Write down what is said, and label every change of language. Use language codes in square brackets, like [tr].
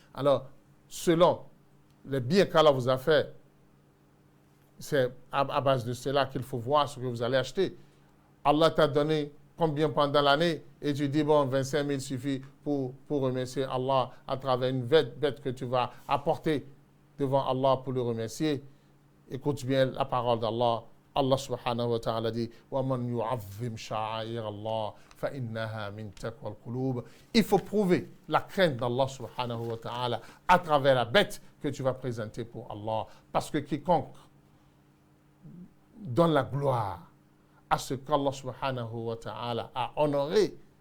[fr] Alors, selon les biens qu'Allah vous a fait, c'est à base de cela qu'il faut voir ce que vous allez acheter. Allah t'a donné combien pendant l'année et tu dis, bon, 25 000 suffit pour remercier Allah à travers une bête que tu vas apporter devant Allah pour le remercier. Écoute bien la parole d'Allah. [ar] Allah subhanahu wa ta'ala dit وَمَنْ يُعَظِّمْ شَعَائِرَ اللَّهِ فَإِنَّهَا مِنْ تَقْوَى الْقُلُوبِ. [fr] Il faut prouver la crainte d'Allah subhanahu wa ta'ala à travers la bête que tu vas présenter pour Allah. Parce que quiconque donne la gloire à ce qu'Allah subhanahu wa ta'ala a honoré.